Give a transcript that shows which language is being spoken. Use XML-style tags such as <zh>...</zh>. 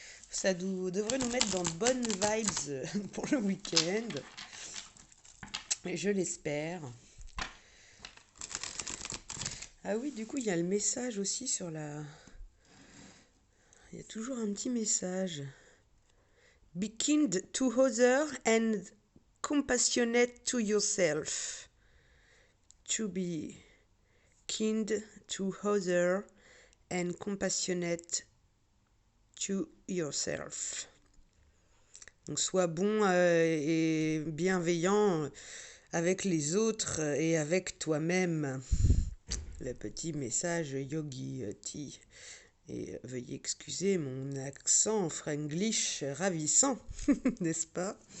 <fr>Ça devrait nous mettre dans de bonnes vibes pour le week-end. Et je l'espère. Ah oui, du coup, il y a le message aussi sur la... Il y a toujours un petit message.</fr> <en>Be kind to others and compassionate to yourself. To be kind to others and compassionate to yourself.</en> <fr>Donc sois bon et bienveillant avec les autres et avec toi-même. Le petit message Yogi Tea. Et veuillez excuser mon accent franglish ravissant, n'est-ce pas?</fr>